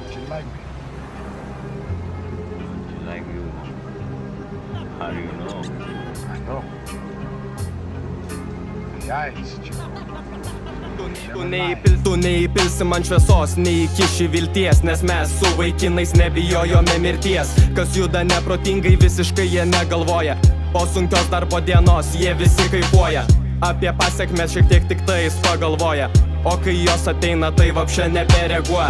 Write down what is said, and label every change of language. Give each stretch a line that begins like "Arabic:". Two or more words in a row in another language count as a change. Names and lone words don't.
English: like me? Like you. How do you know? I know. The eyes,
Lithuanian: Tu neįpilsi man šviesos, neįkiši vilties, nes mes su vaikinais nebijojome mirties. Kas juda neprotingai, visiškai jie negalvoja. Po sunkios darbo dienos jie visi kaifuoja. Apie pasiekmes šiek tiek tik tais pagalvoja. O kai jos ateina, tai vapšė nebereaguoja.